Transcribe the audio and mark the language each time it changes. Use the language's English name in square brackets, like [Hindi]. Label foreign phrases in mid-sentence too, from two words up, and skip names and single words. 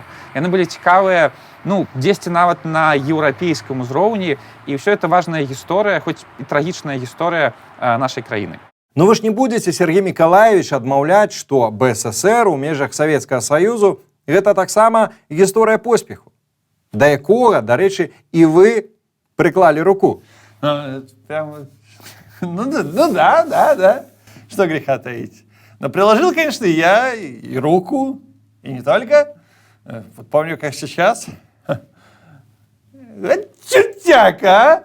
[Belarusian] Яны былі цікавыя, ну, дзесьці нават на еўрапейскім узроўні, і ўсё это важная гісторыя, хоць і трагічная гісторыя нашай краіны. Ну вы ж не будете, Сергей Миколаевич, адмаўляць, што БССР у межах Савецкага Саюзу гэта таксама гісторыя поспеху, да якога, дарэчы, і вы прыклалі руку. [Russian] Прямо... Ну да. Что греха таить. Но приложил, конечно, я и руку, и не только. Вот помню, как сейчас. Чертяка, а?